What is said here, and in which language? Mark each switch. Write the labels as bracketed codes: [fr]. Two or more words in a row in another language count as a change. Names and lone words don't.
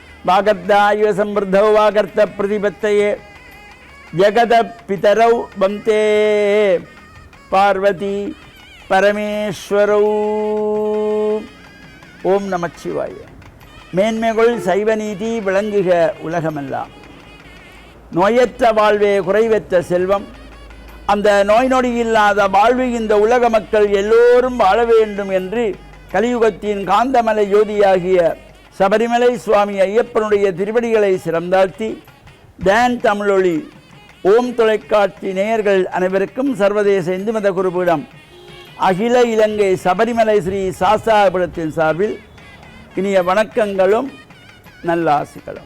[sa] वागर्धायुव समृद्धौ वागर्त प्रतिपत्तये जगत पितरौ वंदे पार्वती परमेश्वरौ. [ta] ஓம் நமச்சிவாய. மேன்மைகள் சைவ நீதி விளங்குக உலகமெல்லாம். நோயற்ற வாழ்வே குறைவற்ற செல்வம். அந்த நோய் நொடி இல்லாத வாழ்வு இந்த உலக மக்கள் எல்லோரும் வாழ வேண்டும் என்று கலியுகத்தின் காந்தமலை ஜோதியாகிய சபரிமலை சுவாமி ஐயப்பனுடைய திருவடிகளை சிறந்தாழ்த்தி தேன் தமிழொலி ஓம் தொலைக்காட்சி நேயர்கள் அனைவருக்கும் சர்வதேச இந்து மத குருபீடம் அகில இலங்கை சபரிமலை ஸ்ரீ சாஸ்தாபுரத்தின் சார்பில் இனிய வணக்கங்களும் நல்லாசிகளும்.